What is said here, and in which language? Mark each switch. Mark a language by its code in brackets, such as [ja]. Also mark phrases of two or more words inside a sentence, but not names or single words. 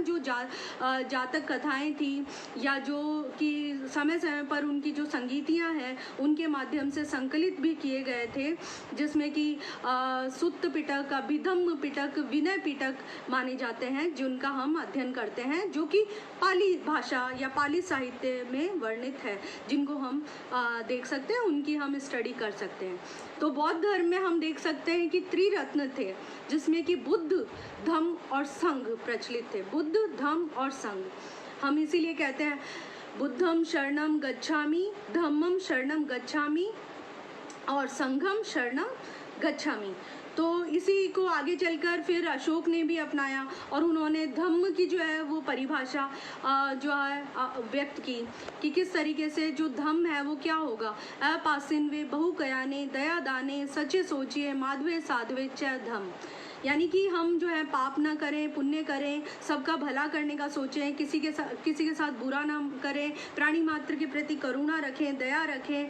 [hi] जो जातक कथाएं थी या जो कि समय समय पर उनकी जो संगीतियां हैं उनके माध्यम से संकलित भी किए गए थे, जिसमें कि सुत्त पिटक, अभिधम्म पिटक, विनय पिटक माने जाते हैं, जिनका हम अध्ययन करते हैं, जो कि पाली भाषा या पाली साहित्य में वर्णित है, जिनको हम देख सकते हैं, उनकी हम स्टडी कर सकते हैं। तो बौद्ध धर्म में हम देख सकते हैं कि त्रिरत्न थे, जिसमें कि बुद्ध, धम्म और संघ प्रचलित थे। बुद्ध, धम्म और संघ, हम इसीलिए कहते हैं [pi] बुद्धम शरणम गच्छामि, धम्मम शरणम गच्छामि और संघम शरणम गच्छामि। [hi] तो इसी को आगे चलकर फिर अशोक ने भी अपनाया और उन्होंने धम्म की जो है वो परिभाषा जो है व्यक्त की कि किस तरीके से जो धम्म है वो क्या होगा। [pra] अपासिन्वे बहुकयाने दया दाने सचे सोचिए माधवे साधवे च धम्म, [hi] यानी कि हम जो है पाप ना करें, पुण्य करें, सबका भला करने का सोचें, किसी के साथ बुरा ना करें, प्राणी मात्र के प्रति करुणा रखें, दया रखें।